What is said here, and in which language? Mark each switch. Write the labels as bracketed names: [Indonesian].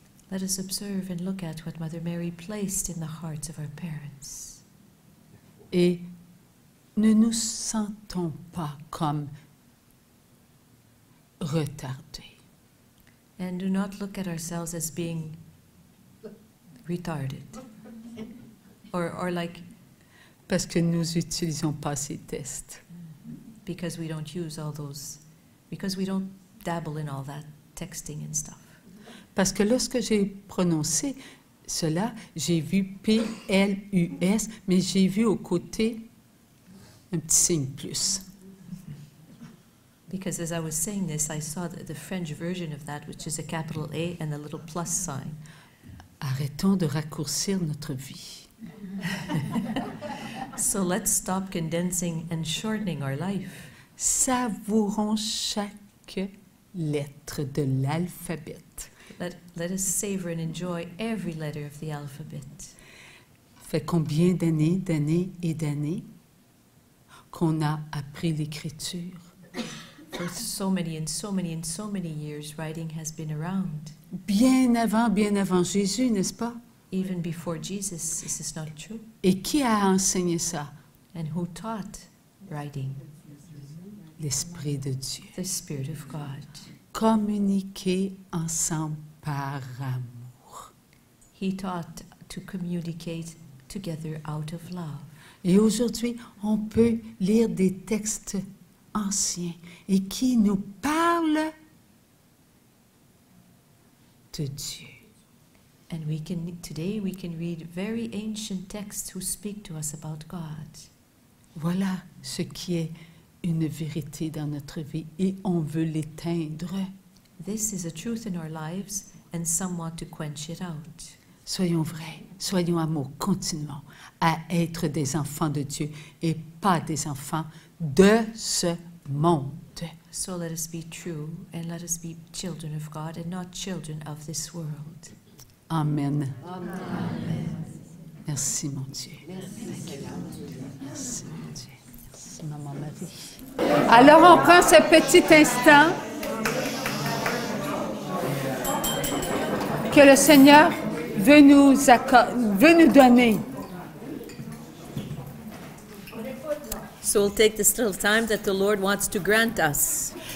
[English] Let us observe and look at what Mother Mary placed in the hearts of our parents. [French] Et ne nous sentons pas comme retardés. [English] And do not look at ourselves as being retarded. Or like, [French] Parce que nous n'utilisons pas ces tests. [English] because we don't use all those, because we don't dabble in all that texting and stuff. [French] Parce que lorsque j'ai prononcé cela, j'ai vu P-L-U-S, mais j'ai vu au côté un petit signe plus. [English] Because as I was saying this, I saw the French version of that, which is a capital A and a little plus sign. [French] Arrêtons de raccourcir notre vie. [English] So let's stop condensing and shortening our life. [French] Savourons chaque lettre de l'alphabet. [English] Let us savor and enjoy every letter of the alphabet. [French] Fait combien d'années et d'années qu'on a appris l'écriture? [English] For so many and so many and so many years, writing has been around. [French] Bien avant Jésus, n'est-ce pas? [English] Even before Jesus, is this not true? [French] Et qui a enseigné ça? [English] And who taught writing? [French] L'Esprit de Dieu. [English] The Spirit of God. [French] Communiquer ensemble par amour. [English] He taught to communicate together out of love. [French] Et aujourd'hui, on peut lire des textes anciens et qui nous parlent de Dieu. [English] And today we can read very ancient texts who speak to us about God. [French] Voilà ce qui est une vérité dans notre vie et on veut l'éteindre. [English] This is a truth in our lives and some want to quench it out. [French] Soyons vrais, soyons amour, continuons à être des enfants de Dieu et pas des enfants de ce monde. [English] So let us be true and let us be children of God and not children of this world. [French] Amen. [English] Amen. [French] Merci mon Dieu. Merci mon Dieu. Merci Maman Marie. Alors on prend ce petit instant que le Seigneur veut nous donner. [English] So we'll take this little time that the Lord wants to grant us.